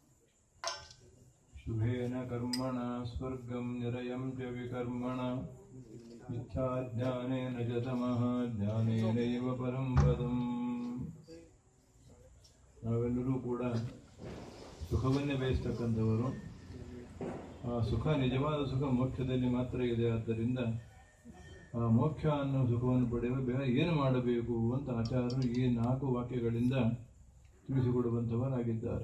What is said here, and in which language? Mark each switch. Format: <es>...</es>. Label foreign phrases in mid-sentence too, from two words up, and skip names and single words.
<sa>शुभेन कर्मणा स्वर्गं निरयं च विकर्मणा मिथ्याज्ञानेन च तमः ज्ञानेनैव परं पदम्</sa> <kn>ನಾವೆಲ್ಲರೂ ಕೂಡ ಸುಖವನ್ನೇ ಬಯಸ್ತಕ್ಕಂಥವರು. ಆ ಸುಖ ನಿಜವಾದ ಸುಖ ಮೋಕ್ಷದಲ್ಲಿ ಮಾತ್ರ ಇದೆ. ಆದ್ದರಿಂದ ಆ ಮೋಕ್ಷ ಅನ್ನೋ ಸುಖವನ್ನು ಪಡೆಯಲು ಬೇರೆ ಏನು ಮಾಡಬೇಕು ಅಂತ ಆಚಾರ್ಯರು ಈ 4 ವಾಕ್ಯಗಳಿಂದ ತಿಳಿಸಿಕೊಡುವಂಥವರಾಗಿದ್ದಾರೆ.</kn>